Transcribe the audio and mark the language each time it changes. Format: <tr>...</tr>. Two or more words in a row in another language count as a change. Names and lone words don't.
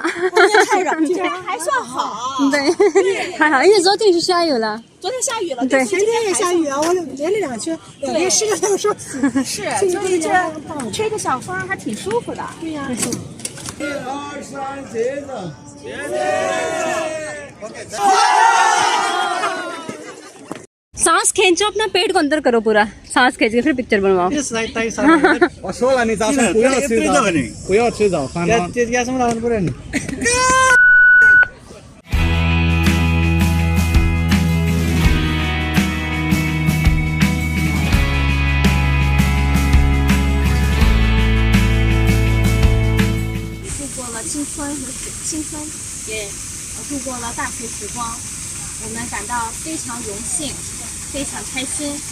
<zh>今天太热，今天还算好。对，还好，因为昨天是下雨了。昨天下雨了，对，前天也下雨啊，我连着两圈，连湿了两双。是，就是这吹个小风还挺舒服的。对呀。1、2、3，接着，</zh> <hi>सांस खींचो, अपना पेट को अंदर करो पूरा, सांस खींच के फिर पिक्चर बनवाओ।</hi> <zh>我说了，你早上不要吃早，不要吃早饭吗？这什么老不认？度过了青春和青春，也度过了大学时光，我们感到非常荣幸，非常开心。</zh>